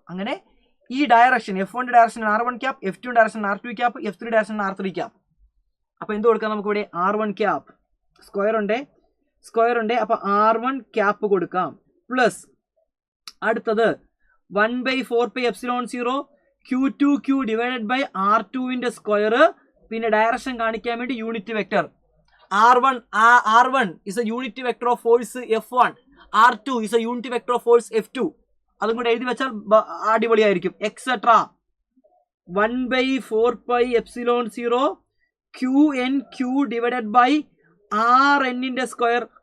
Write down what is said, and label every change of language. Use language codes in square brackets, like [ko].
[ml] അങ്ങനെ ഈ direction F1 direction R1 cap, F2 direction R2 cap, F3 direction R3 cap. അപ്പൊ എന്ത് കൊടുക്കാം നമുക്ക് ഇവിടെ? R1 ക്യാപ്പ് സ്ക്വയർ ഉണ്ട്. അപ്പൊ R1 ക്യാപ്പ് കൊടുക്കാം. പ്ലസ് അടുത്തത് 1/4πε0 Q2Q ഡിവൈഡഡ് ബൈ R2ന്റെ സ്ക്വയർ. പിന്നെ ഡയറക്ഷൻ കാണിക്കാൻ വേണ്ടി [en] Unit vector R1 is a unit vector of force F1. R2 is a unit vector of force F2. [ml] അതും കൂടെ എഴുതി വെച്ചാൽ അടിപൊളിയായിരിക്കും. Etcetera 1/4πε0 QnQ divided by Rnന്റെ square.